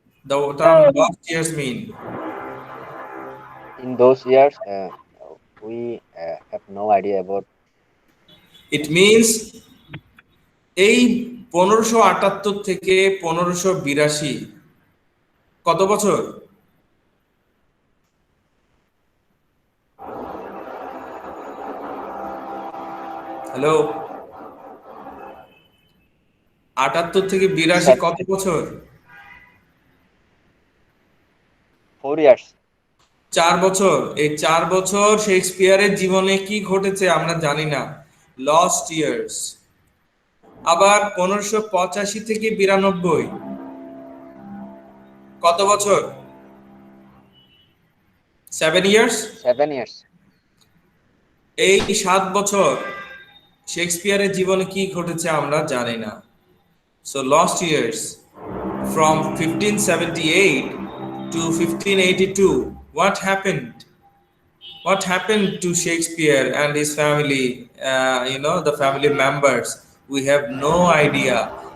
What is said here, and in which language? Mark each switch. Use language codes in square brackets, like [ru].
[en] the term lost years mean? In those years, we have no idea about. It means [bn] এই 1578 থেকে 1582 কত বছর? Hello, 78 থেকে 82 কত বছর? [en] 4 years. [bn] 4 বছর। এই 4 বছর শেক্সপিয়ারের জীবনে কি ঘটেছে আমরা জানি না, [en] Lost years. [bn] আবার 1585 থেকে 92 কত বছর? [en] 7 years. 7 years. [bn] এই 7 বছর শেক্সপিয়ারের জীবনে কি ঘটেছে আমরা জানি না। [en] So lost years from 1578 to 1582, what happened? what happened to Shakespeare and his family, the family members, we have no idea.